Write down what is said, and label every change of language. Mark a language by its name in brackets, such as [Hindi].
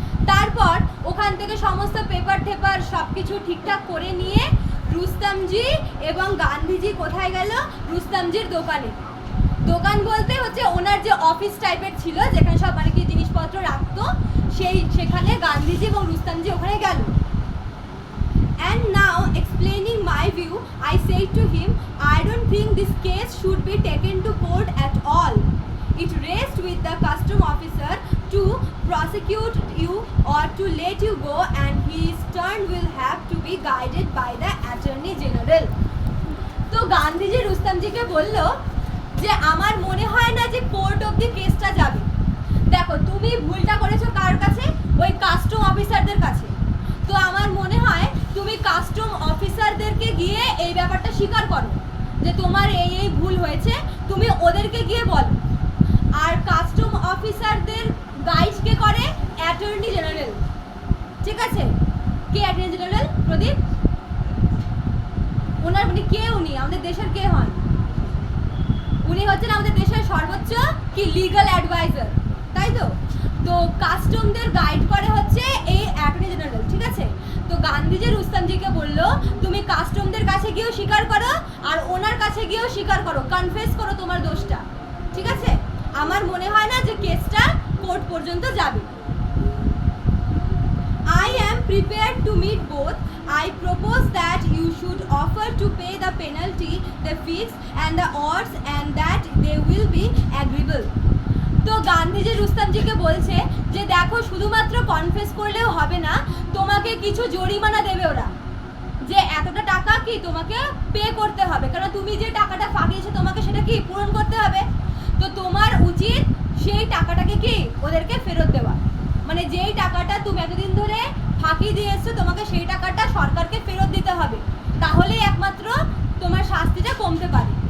[Bangla] তারপর ওখান থেকে সমস্ত পেপার টেপার সব কিছু ঠিকঠাক করে নিয়ে রুস্তমজি এবং গান্ধীজি কোথায় গেল? রুস্তমজির দোকানে। দোকান বলতে হচ্ছে ওনার যে অফিস টাইপের ছিল যেখানে সব মানে কি জিনিসপত্র রাখতো, সেখানে গান্ধীজি এবং রুস্তমজি ওখানে গেল। [English] And now explaining my view, I said to him, I don't think this case should be taken to court at all. It rests with the custom officer to prosecute you or to let you go, and his turn will have to be guided by the Attorney General. [Bangla] তো গান্ধীজি রুস্তমজিকে বলল যে আমার মনে হয় না যে court অবধি কেসটা যাবে। দেখো তুমি ভুলটা করেছো কার কাছে? ওই কাস্টম অফিসারদের কাছে। তো আমার মনে হয় তুমি কাস্টম অফিসারদেরকে গিয়ে এই ব্যাপারটা স্বীকার করো যে তোমার এই এই ভুল হয়েছে, তুমি ওদেরকে গিয়ে বলো। আর কাস্টম অফিসারদের গাইড কে করে? Attorney general. ঠিক আছে, কে অ্যাটর্নি জেনারেল? প্রদীপ, ওনার মানে কে? উনি আমাদের দেশের কে হন? উনি হচ্ছেন আমাদের দেশের সর্বোচ্চ কি লিগ্যাল অ্যাডভাইজার, তাই তো? তো কাস্টমদের গাইড করে হচ্ছে এই অ্যাটর্নি জেনারেল। ঠিক আছে, তো গান্ধীজি রুস্তমজিকে বললো তুমি কাস্টমদের কাছে গিয়েও স্বীকার করো আর ওনার কাছে গিয়েও স্বীকার করো, কনফেস করো তোমার দোষটা। ঠিক আছে, আমার মনে হয় না যে কেসটা কোর্ট পর্যন্ত যাবে। [English] I am prepared to meet both. I propose that you should offer to pay the penalty, the fees and the odds, and that they will be agreeable. [Bangla] তো গান্ধীজি রুস্তমজিকে বলছে যে দেখো শুধুমাত্র কনফেস করলেও হবে না, তোমাকে কিছু জরিমানা দেবে ওরা, যে এতটা টাকা কি তোমাকে পে করতে হবে, কারণ তুমি যে টাকাটা ফাঁকিয়েছো তোমাকে সেটা কি পূরণ করতে হবে। তো তোমার উচিত সেই টাকাটাকে কি ওদেরকে ফেরত দেওয়া, মানে যেই টাকাটা তুমি এতদিন ধরে ফাঁকি দিয়েছো তোমাকে সেই টাকাটা সরকারকে ফেরত দিতে হবে, তাহলেই একমাত্র তোমার শাস্তিটা কমতে পারে।